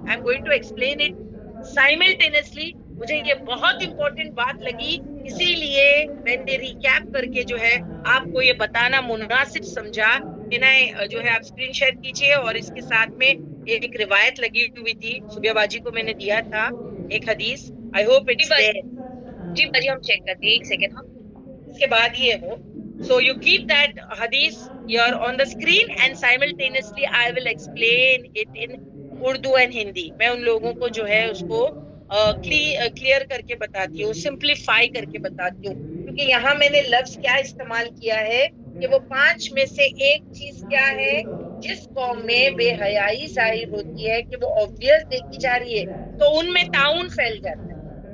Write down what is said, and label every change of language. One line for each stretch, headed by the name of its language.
English: I am going to explain it simultaneously.
Hindi: मुझे ये बहुत इंपॉर्टेंट बात लगी, इसीलिए मैंने रिकैप करके जो है आपको ये बताना मुनासिब समझा कि ना जो है आप स्क्रीन शेयर कीजिए। और इसके साथ में एक रिवायत लगी हुई थी, सुबिया बाजी को मैंने दिया था एक हदीस,
English: I hope it's there.
Hindi: जी बाजी, हम चेक करते हैं, एक सेकेंड। हाँ, इसके बाद ये हो,
English: so you keep that hadith here on the screen and simultaneously I will explain it in Urdu and Hindi।
Hindi: मैं उन लोगों को जो है उसको क्लियर करके बताती हूँ, सिंप्लीफाई करके बताती हूँ, क्योंकि यहाँ मैंने लफ्ज क्या इस्तेमाल किया है कि वो 5 में से एक चीज क्या है जिस कौम में बेहयाई जाहिर होती है कि वो ऑब्वियस देखी जा रही है, तो उनमें ताउन फैल जाता है।